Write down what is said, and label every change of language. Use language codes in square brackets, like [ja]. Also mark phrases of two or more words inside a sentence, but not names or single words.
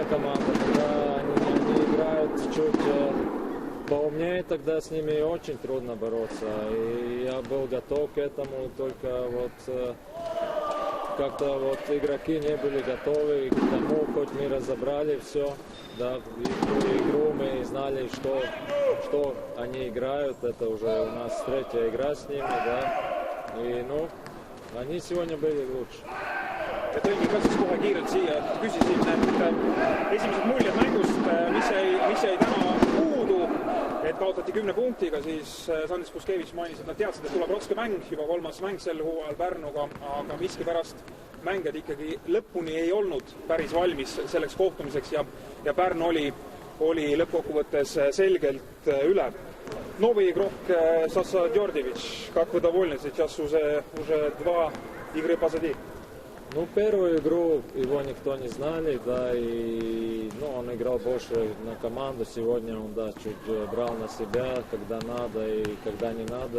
[ru] команда, когда они играют чуть поумнее, тогда с ними очень трудно бороться, и я был готов к этому, только вот как-то вот игроки не были готовы к тому, хоть мы разобрали все, да, игру мы знали, что они играют, это уже у нас третья игра с ними, да, и ну, они сегодня были лучше. [et] Ja tõingi ka siis kohe kiirelt siia, et küsisin, et esimesed muljed mängust, mis jäi täna puudu, et kaotati 10 punktiga, siis Sandis Puskevitš mainis, et nad teadsid, et tuleb raske mäng, juba 3. mäng sel hooajal Pärnuga, aga miskipärast mängijad ikkagi lõpuni ei olnud päris valmis selleks kohtumiseks ja Pärnu oli lõppkokkuvõttes selgelt üle. [ru] Новый игрок Саша Дёрдевич, как вы довольны сейчас уже 2 игры позади? Ну, первую игру его никто не знали, да, и он играл больше на команду. Сегодня он, да, чуть брал на себя, когда надо и когда не надо.